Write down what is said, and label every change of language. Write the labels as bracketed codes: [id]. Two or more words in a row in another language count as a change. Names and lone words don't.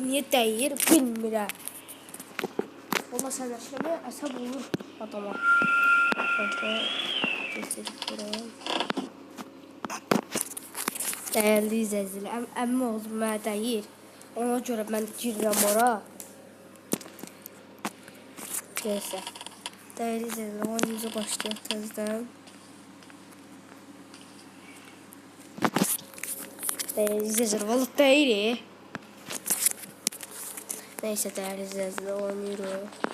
[az] Niyə dəyir bilmirəm. Valla sənəşləmə əsəb olur adama. [tr] Geçelim buraya. [az] Dəyərli izləyicilər, əmmi oğlum mənə dəyir. Ona görə mən də girirəm ora. [tr] Neyse. Değerli izleyiciler, oyunumuza başlayalım tezden. Değerli izleyiciler, vallahi değil. Neyse değerli izleyiciler, oynuyoruz.